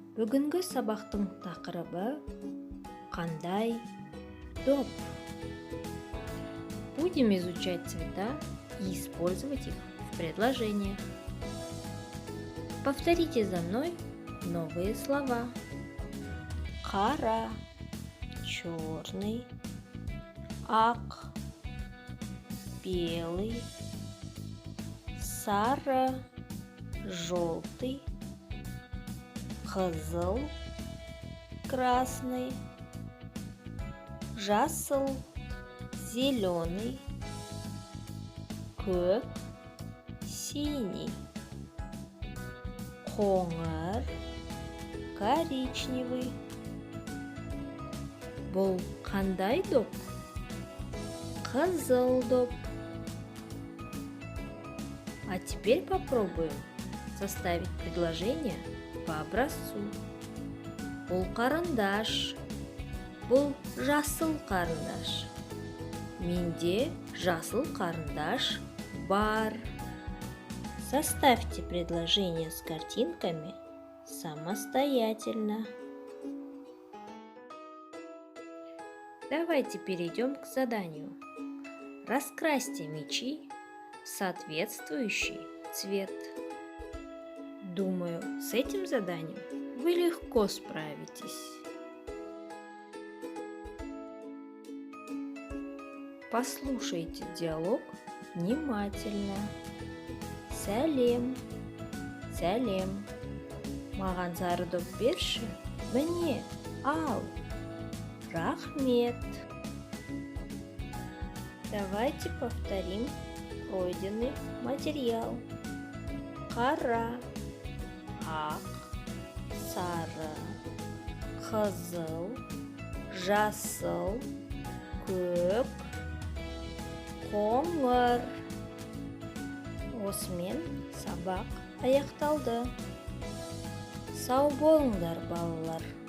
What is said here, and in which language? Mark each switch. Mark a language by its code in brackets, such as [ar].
[kk] Бүгінгі сабақтың тақырыбы қандай доп. [ru] Будем изучать цвета и использовать их в предложениях. Повторите за мной новые слова. [kk] Қара, [ru] черный, [kk] ақ, [ru] белый, [kk] сары, [ru] желтый, [kk] қызыл, [ru] красный, [kk] жасыл, [ru] зеленый, [kk] көк, [ru] синий, [kk] қоңыр, [ru] коричневый. [kk] Бұл қандай доп? Қызыл доп. [ru] А теперь попробуем составить предложение по образцу. [kk] Бұл қарындаш, бұл жасыл қарындаш. Менде жасыл қарындаш бар. [ru] Составьте предложение с картинками самостоятельно. Давайте перейдем к заданию. Раскрасьте мячи в соответствующий цвет. Думаю, с этим заданием вы легко справитесь. Послушайте диалог внимательно. [kk] Сәлем, сәлем. Маған сары доп берші. Міне, ал. Рахмет. [ru] Давайте повторим пройденный материал. [kk] Қара, ақ, сары, қызыл, жасыл, көк, қоңыр. Осымен сабақ аяқталды. Сау болыңдар, балалар.